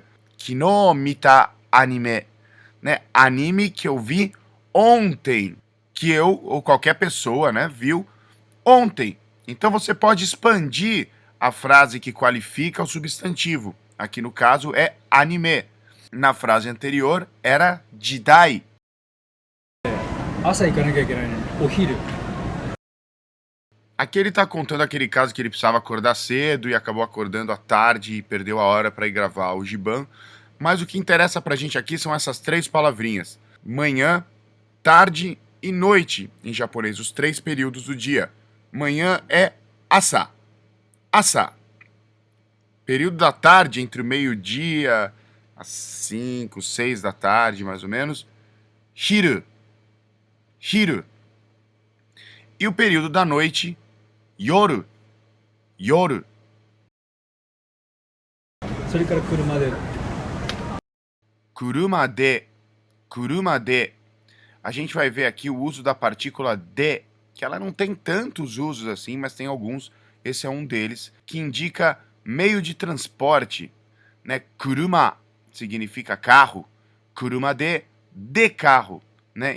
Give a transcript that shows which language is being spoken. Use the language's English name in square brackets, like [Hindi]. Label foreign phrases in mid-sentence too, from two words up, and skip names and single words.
[Japanese] 昨日見たアニメ, né? [Portuguese] Anime que eu vi ontem, que eu ou qualquer pessoa, né, viu ontem. Então você pode expandir a frase que qualifica o substantivo. Aqui no caso é anime. Na frase anterior era jidai. [Japanese] 朝行かなきゃいけないのにお昼 [Portuguese] Aqui ele tá contando aquele caso que ele precisava acordar cedo e acabou acordando à tarde e perdeu a hora para ir gravar o Giban. Mas o que interessa pra gente aqui são essas três palavrinhas. Manhã, tarde e noite, em japonês, os três períodos do dia. Manhã é asa. Asa. Período da tarde, entre o meio-dia, às 5, 6 da tarde, mais ou menos. [Japanese] 昼。昼. [Portuguese] E o período da noite, yoru. Yoru. [Japanese] それから車で車で。車で. [Portuguese] A gente vai ver aqui o uso da partícula de, que ela não tem tantos usos assim, mas tem alguns. Esse é um deles, que indica meio de transporte, né? Kuruma significa carro. [Japanese] 車で [Portuguese] carro, né?